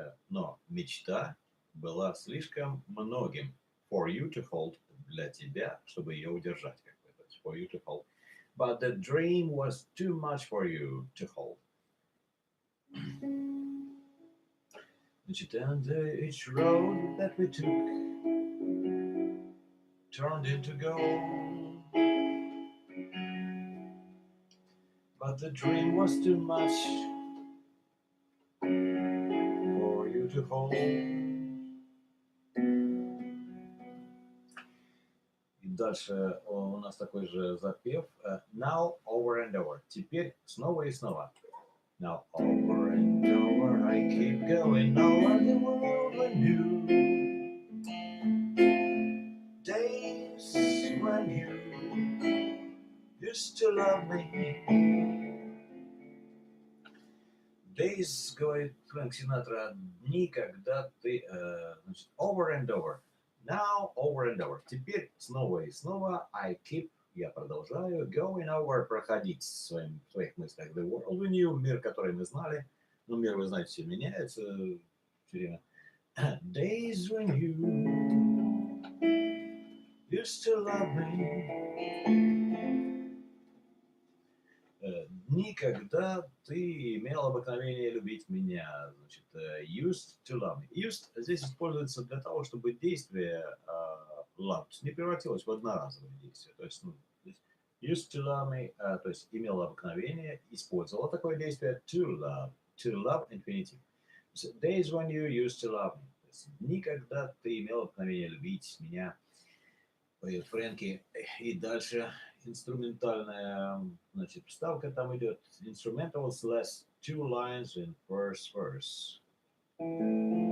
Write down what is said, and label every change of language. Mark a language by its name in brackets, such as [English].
[Russian] Но мечта была слишком многим. [English] For you to hold. [Russian] Для тебя, чтобы ее удержать. [English] For you to hold. But the dream was too much for you to hold. [Russian] Значит, [English] and each road that we took turned into gold. But the dream was too much for you to hold. [Russian] И дальше у нас такой же запев. [English] Now, over and over. [Russian] Теперь снова и снова. [English] Now, over and over, I keep going over the world anew. Days when you used to love me. Days, [Russian] говорит Фрэнк Синатра, дни, когда ты, значит, [English] over and over. Now, over and over. [Russian] Теперь снова и снова [English] I keep, [Russian] я продолжаю, [English] going over, [Russian] проходить в своих мыслях. [English] The world we knew, [Russian] мир, который мы знали. Ну, мир, вы знаете, все меняется все время. [English] Days when you used to love me. [Russian] Дни, когда ты имел обыкновение любить меня. Значит, [English] used to love me. [Russian] Used здесь используется для того, чтобы действие loved не превратилось в одноразовое действие. То есть, ну, [English] used to love me, [Russian] то есть имел обыкновение, использовал такое действие [English] to love infinitive. So, days when you used to love me. [Russian] То есть, дни, когда ты имел обыкновение любить меня. Поет Фрэнки. И дальше инструментальная, значит, вставка там идет. [English] Instrumentals last 2 lines in first verse.